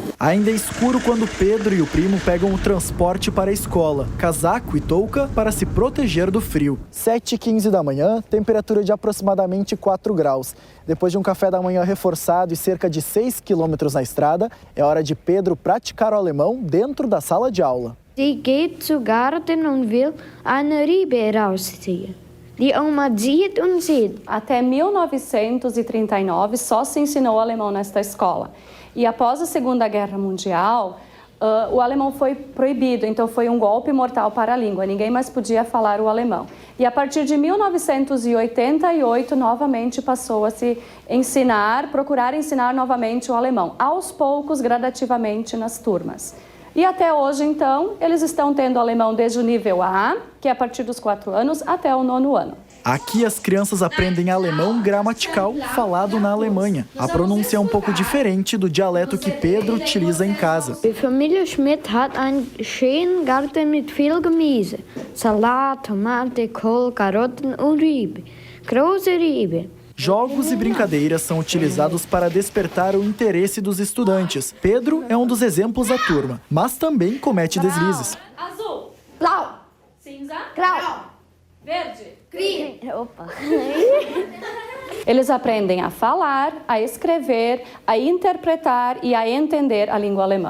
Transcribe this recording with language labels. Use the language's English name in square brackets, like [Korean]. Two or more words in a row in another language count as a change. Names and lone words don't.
[Portuguese] Ainda é escuro quando Pedro e o primo pegam o transporte para a escola, casaco e touca para se proteger do frio. 7h15 da manhã, temperatura de aproximadamente 4 graus. Depois de um café da manhã reforçado e cerca de 6 quilômetros na estrada, é hora de Pedro praticar o alemão dentro da sala de aula. [German] Die geht zu Garten und will eine Rebe rausziehen. Die Oma sieht und sieht. [Portuguese] Até 1939 só se ensinou alemão nesta escola. E após a Segunda Guerra Mundial, o alemão foi proibido, então foi um golpe mortal para a língua. Ninguém mais podia falar o alemão. E a partir de 1988, novamente passou a se procurar ensinar novamente o alemão, aos poucos, gradativamente nas turmas. E até hoje, então, eles estão tendo alemão desde o nível A, que é a partir dos 4 anos, até o 9º ano. Aqui as crianças aprendem alemão gramatical falado na Alemanha. A pronúncia é um pouco diferente do dialeto que Pedro utiliza em casa. [German] Die Familie Schmidt hat einen schönen Garten mit viel Gemüse. Salat, Tomate, Kohl, Karotten und Rübe. Große Rübe. [Portuguese] Jogos e brincadeiras são utilizados para despertar o interesse dos estudantes. Pedro é um dos exemplos da turma, mas também comete deslizes. Azul. [German] Blau. [Portuguese] Cinza. [German] Grau. [Portuguese] Verde. [English] Green. Opa. [Portuguese] Eles aprendem a falar, a escrever, a interpretar e a entender a língua alemã.